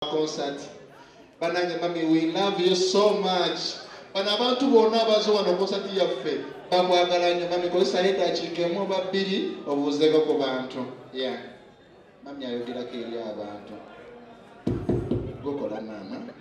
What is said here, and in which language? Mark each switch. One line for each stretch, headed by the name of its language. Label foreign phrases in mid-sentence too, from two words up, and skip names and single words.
Ganda: concert. Banange, mami,
English: we love you so much.
Ganda: Bano abantu bonna abaze wano concert yaffe, bakwagala nnyo. Mami, kozesa eddakiika emu oba bbiri, obuuzeko ku bantu. Yeah. Mami ayogerako eri abantu. Gukola, maama.